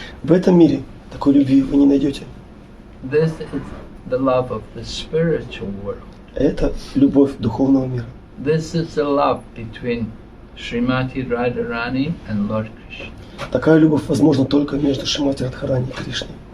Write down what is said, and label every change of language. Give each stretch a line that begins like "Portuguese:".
Russian: В этом мире такой любви вы не найдете.
English: This is the love of the spiritual world.
Russian: Это любовь духовного мира.
English: This is the love between Srimati Radharani and Lord Krishna.
Russian: Такая любовь возможна только между Шримати Радхарани и Кришной.